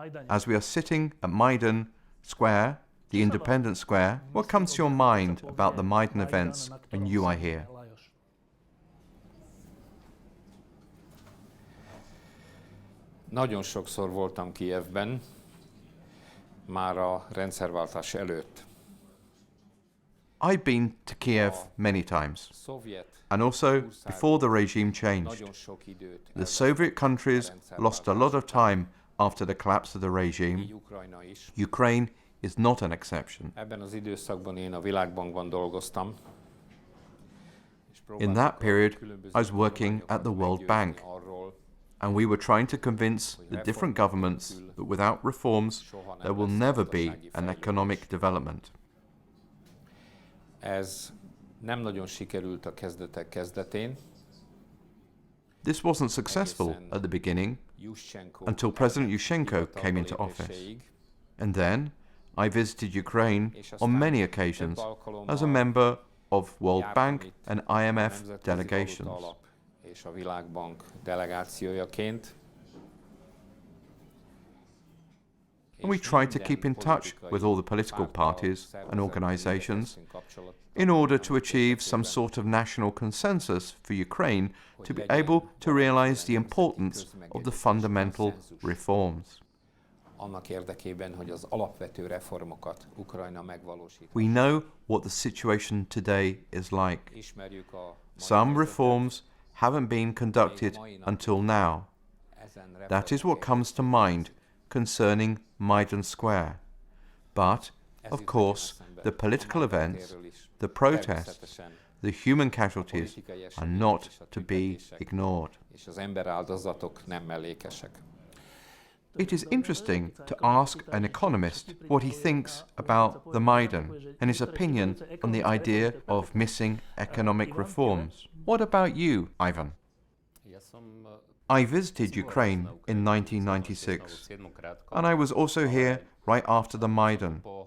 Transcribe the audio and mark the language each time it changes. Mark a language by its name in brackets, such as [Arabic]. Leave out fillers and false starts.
[English] As we are sitting at Maidan Square, the Independence Square, what comes to your mind about the Maidan events when you are here? [Hungarian] Nagyon sokszor voltam Kijevben, már a rendszerváltás előtt. [English] I've been to Kiev many times, and also before the regime changed. The Soviet countries lost a lot of time after the collapse of the regime. Ukraine is not an exception. [Hungarian] Ebben az időszakban én a Világbankban dolgoztam. [English] In that period, I was working at the World Bank, and we were trying to convince the different governments that without reforms, there will never be an economic development. [Hungarian] Ez nem nagyon sikerült a kezdetek kezdetén. [English] This wasn't successful at the beginning until President Yushchenko came into office. And then I visited Ukraine on many occasions as a member of World Bank and IMF delegations. [Hungarian] És a Világbank delegációjaként. [English] And we tried to keep in touch with all the political parties and organizations in order to achieve some sort of national consensus for Ukraine to be able to realize the importance of the fundamental reforms. [Hungarian] Annak érdekében, hogy az alapvető reformokat Ukrajna megvalósítsa. [English] We know what the situation today is like. Some reforms haven't been conducted until now. That is what comes to mind concerning Maidan Square. But, of course, the political events, the protests, the human casualties are not to be ignored. [Hungarian] És az emberáldozatok nem mellékesek. [English] It is interesting to ask an economist what he thinks about the Maidan and his opinion on the idea of missing economic reforms. What about you, Ivan? I visited Ukraine in 1996, and I was also here right after the Maidan.